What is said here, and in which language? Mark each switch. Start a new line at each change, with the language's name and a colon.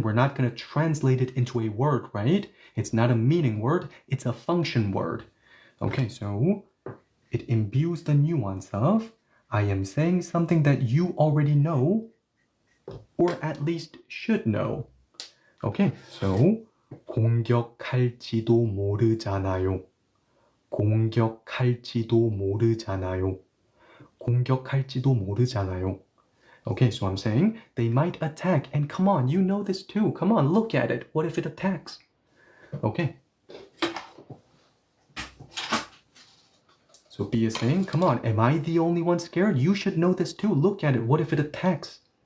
English: We're not going to translate it into a word, right? It's not a meaning word, it's a function word. Okay, so it imbues the nuance of I am saying something that you already know or at least should know. Okay, so
Korean: 공격할지도 모르잖아요. 공격할지도 모르잖아요. 공격할지도 모르잖아요.
English: Okay, so I'm saying they might attack, and come on, you know this too. Come on, look at it. What if it attacks? Okay. So B is saying, come on, am I the only one scared? You should know this too. Look at it. What if it attacks?